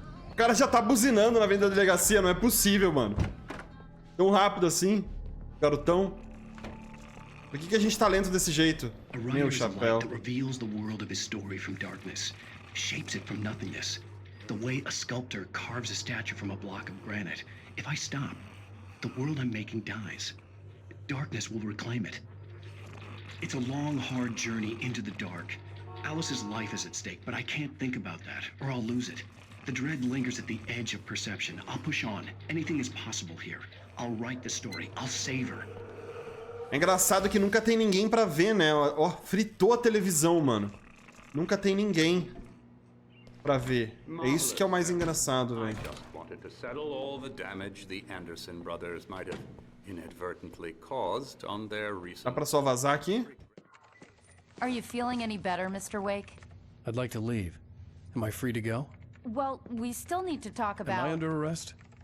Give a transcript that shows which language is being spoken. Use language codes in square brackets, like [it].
[pt] O cara já tá buzinando na frente da delegacia, não é possível, mano. Tão rápido assim, garotão. Por que a gente tá lento desse jeito? Meu chapéu. [en] Reveals the world of his story from darkness, shapes it from nothingness. The way a sculptor carves a statue from a block of granite. If I stop, the world I'm making dies. Darkness will reclaim it. It's a long, hard journey into the dark. Alice's life is at stake, but I can't think about that, or I'll lose it. The dread lingers at the edge of perception. I'll push on. Anything is possible here. I'll write the story. I'll save her. [pt] É engraçado que nunca tem ninguém pra ver, né? Ó, fritou a televisão, mano. Nunca tem ninguém pra ver. É isso que é o mais engraçado, velho. [en] To settle all the damage the Anderson brothers might have inadvertently caused on their recent... [pt] Dá pra só vazar aqui? [en] Are you feeling any better, Mr. Wake? I'd like to leave. Am I free to go? Well, we still need to talk about... Am I under arrest?